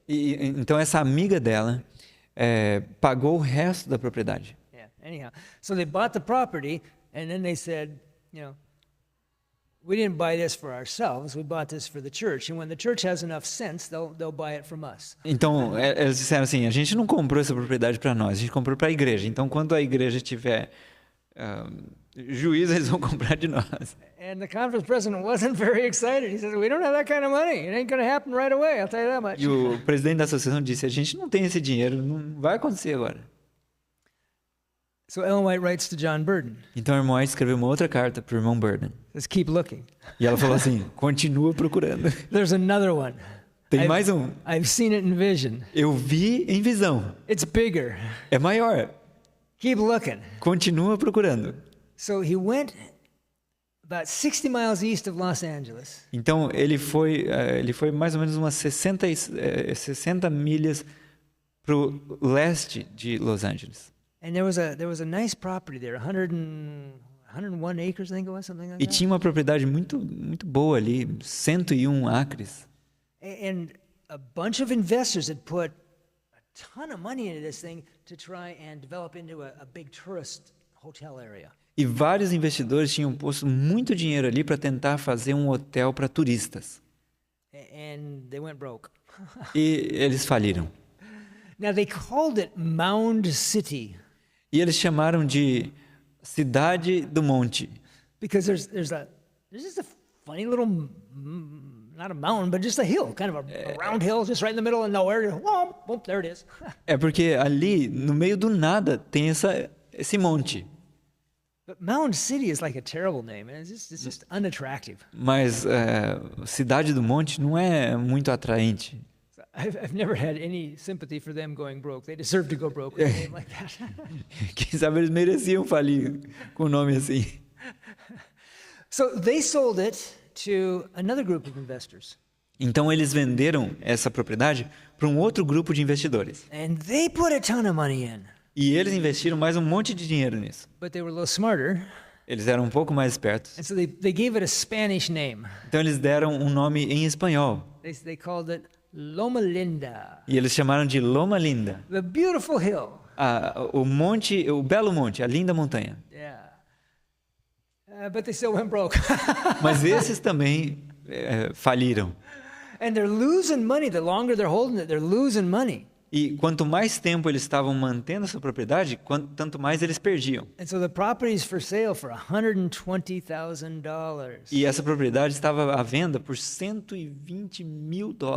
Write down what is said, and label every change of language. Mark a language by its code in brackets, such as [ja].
[pt] Então essa amiga dela pagou o resto da propriedade. [en] Yeah. Anyhow, so they bought the property, and then they said, you know, we didn't buy this for ourselves. We bought this for the church. And when the church has enough sense, they'll buy it from us. [pt] Então, eles disseram assim, a gente não comprou essa propriedade para nós, a gente comprou para a igreja. Então, quando a igreja tiver juízo eles vão comprar de nós. [en] And the conference president wasn't very excited. He said, we don't have that kind of money. It ain't going to happen right away, I'll tell you that much. [pt] E o presidente da associação disse, a gente não tem esse dinheiro, não vai acontecer agora. [en] So Ellen White writes to John Burden. [pt] Então a irmã White escreveu uma outra carta para o irmão Burden. [en] Says, keep looking. [pt] E ela falou assim, continua procurando. [en] There's another one. [pt] Tem mais um. [en] I've seen it in vision. [pt] Eu vi em visão. [en] It's bigger. [pt] É maior. [en] Keep looking. [pt] Continua procurando. [en] So he went about 60 miles east of Los Angeles. [pt] Então ele foi mais ou menos umas 60 milhas para o leste de Los Angeles. [en] And there was a nice property there, 101 acres, I think it was, something like [pt] E [en] that. [pt] tinha uma propriedade muito boa ali, 101 acres. [en] And a bunch of investors had put a ton of money into this thing to try and develop into a big tourist hotel area. [pt] E vários investidores tinham posto muito dinheiro ali para tentar fazer um hotel para turistas. [en] And they went broke. [pt] E eles faliram. [en] Now they called it Mound City [pt] E eles chamaram de Cidade do Monte. [en] because there's just a funny little, not a mountain, but just a hill, kind of a round hill just right in the middle of nowhere. Whoop, whoop, there it is. [pt] É porque ali, no meio do nada, tem esse monte. [en] But Mound City is like a terrible name. It's just unattractive. [pt] Mas Cidade do Monte não é muito atraente. [en] I've never had any sympathy for them going broke. They deserve to go broke with a name like that. [pt] Quem sabe eles mereciam falir com um nome assim. [en] So they sold it to another group of investors. [pt] Então eles venderam essa propriedade para um outro grupo de investidores. [en] And they put a ton of money in. [pt] E eles investiram mais um monte de dinheiro nisso. [en] But they were a little smarter. [pt] Eles eram um pouco mais espertos. [en] And so they gave it a Spanish name. [pt] Então eles deram um nome em espanhol. [en] They called it Loma Linda, [pt] E eles chamaram de Loma Linda. [en] the beautiful hill. [pt] O monte, o belo monte, a linda montanha. [en] Yeah. But they still went broke. [pt] Mas esses também faliram. [en] And they're losing money. The longer they're holding it, they're losing money. [pt] E quanto mais tempo eles estavam mantendo essa propriedade, tanto mais eles perdiam. [en] And so the property's for sale for $120,000. [pt] E essa propriedade estava à venda por $120 mil.